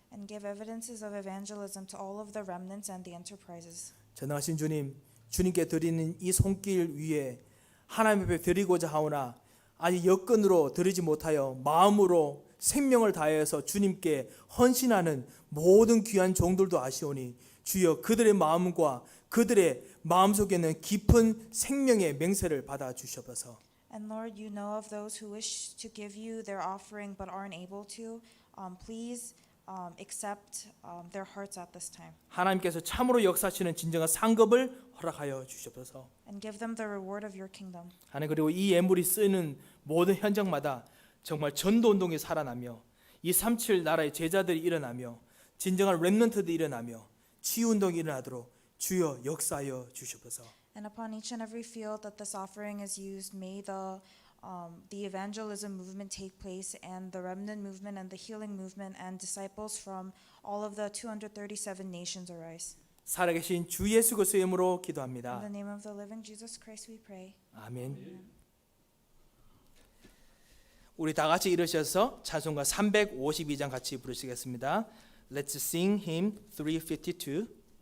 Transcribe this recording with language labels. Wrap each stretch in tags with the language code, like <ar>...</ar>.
<en>And give evidences of evangelism to all of the remnants and the enterprises.</en> <ko>전능하신 주님, 주님께 드리는 이 손길 위에 하나님 앞에 드리고자 하오나 아직 여건으로 드리지 못하여 마음으로 생명을 다해서 주님께 헌신하는 모든 귀한 종들도 아시오니 주여 그들의 마음과 그들의 마음속에 있는 깊은 생명의 맹세를 받아 주시옵소서.</ko> <en>And Lord, you know of those who wish to give you their offering but aren't able to. Please accept their hearts at this time.</en> <ko>하나님께서 참으로 역사하시는 진정한 상급을 허락하여 주시옵소서.</ko> <en>And give them the reward of your kingdom.</en> <ko>하나님 그리고 이 예물이 쓰이는 모든 현장마다 정말 전도 운동이 살아나며 이 3.7 나라의 제자들이 일어나며 진정한 렘넌트들이 일어나며 치유 운동이 일어나도록 주여 역사하여 주시옵소서.</ko> <en>And upon each and every field that this offering is used, may the evangelism movement take place, and the remnant movement, and the healing movement, and disciples from all of the 237 nations arise.</en> <ko>살아계신 주 예수 그리스도의 이름으로</ko> <en>In</en> <ko>기도합니다.</ko> <en>the name of the living Jesus Christ, we pray.</en> <ko>아멘. 우리 다 같이 일으셔서 찬송가 352장 같이 부르시겠습니다.</ko> <en>Let's sing hymn 352.</en>